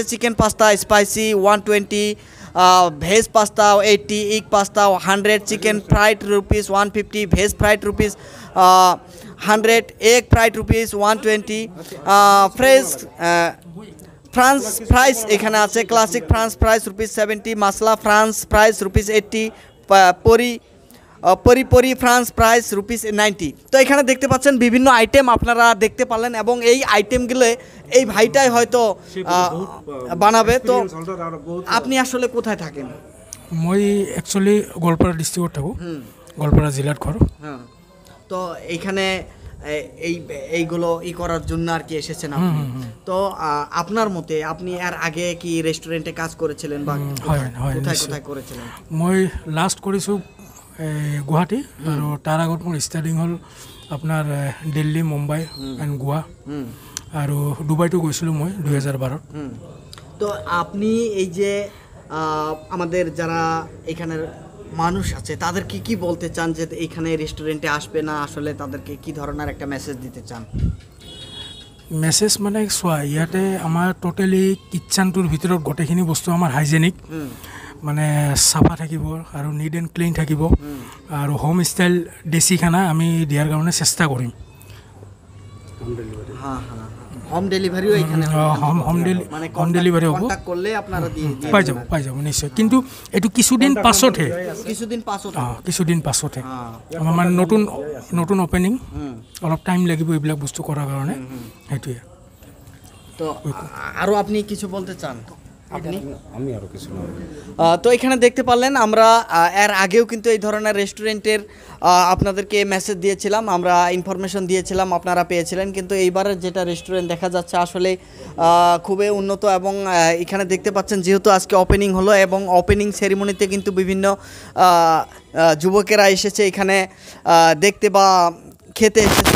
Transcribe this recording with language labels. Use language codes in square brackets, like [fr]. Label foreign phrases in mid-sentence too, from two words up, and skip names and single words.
[en] chicken pasta spicy 120, veg pasta 80, egg pasta 100, chicken fried rupees 150, veg fried rupees 100, egg fried rupees 120, French fries [bn] এখানে আছে, [en] classic French fries rupees 70, masala French fries rupees 80, peri French price rupees 90. [bn] তো এখানে দেখতে পাচ্ছেন বিভিন্ন আইটেম আপনারা দেখতে পারলেন এবং এই আইটেমগুলো এই ভাইটাই হয়তো বানাবে। তো আপনি আসলে কোথায় থাকেন? [as] মই একচুয়ালি গোৱালপাৰা ডিস্ট্রিক্টত থাকোঁ, গোৱালপাৰা জিলাত ঘর। [bn] হ্যাঁ, তো এইখানে এইগুলো করার জন্য আর কি এসেছেন আপনি। তো আপনার মতে আপনি এর আগে কি রেস্টুরেন্টে কাজ করেছিলেন বা কোথায় কোথায় করেছিলেন? [as] মই লাস্ট কৰিছোঁ গুৱাহাটী, আৰু তাৰ আগত মোৰ ষ্টাৰ্টিং হ'ল আপোনাৰ দিল্লী, মুম্বাই এণ্ড গোৱা, আৰু ডুবাইতো গৈছিলোঁ মই 2012। [bn] তো আপনি এই যে আমাদের যারা এখানের মানুষ আছে তাদেরকে কি বলতে চান যে এখানে রেস্টুরেন্টে আসবে না, আসলে তাদেরকে কি ধরনের একটা মেসেজ দিতে চান? [as] মেসেজ মানে চোৱা, ইয়াতে আমাৰ টোটেলি কিটচেনটোৰ ভিতৰত গোটেইখিনি বস্তু আমাৰ হাইজেনিক, মানে চাফা থাকিব আৰু [en] neat and clean [as] থাকিব, আৰু [en] home style [as] দেশী খানা আমি দিয়াৰ কাৰণে চেষ্টা কৰিম। [en] home deliveryও [bn] এখানে [en] home delivery [as] হ'ব, [bn] কন্টাক্ট করলে আপনারা দিয়ে [as] পাই যাব নিশ্চয়। কিন্তু এইটো কিছুদিন পাছতহে, কিছুদিন পাছত কিছুদিন পাছতহে আমাৰ মানে নতুন অপেনিং, অলপ টাইম লাগিব এইবিলাক বস্তু কৰাৰ কাৰণে, সেইটোৱে। [bn] তো আরো আপনি কিছু বলতে চান? আপনি আমি আরো কিছু না। তো এখানে দেখতে পারলেন আমরা এর আগেও কিন্তু এই ধরনের রেস্টুরেন্টের আপনাদেরকে মেসেজ দিয়েছিলাম, আমরা ইনফরমেশন দিয়েছিলাম, আপনারা পেয়েছিলেন। কিন্তু এইবারের যেটা রেস্টুরেন্ট দেখা যাচ্ছে আসলে খুবই উন্নত এবং এখানে দেখতে পাচ্ছেন যেহেতু আজকে ওপেনিং হলো এবং [en] opening ceremonyতে [bn] কিন্তু বিভিন্ন যুবকেরা এসেছে এখানে দেখতে বা খেতে এসেছে।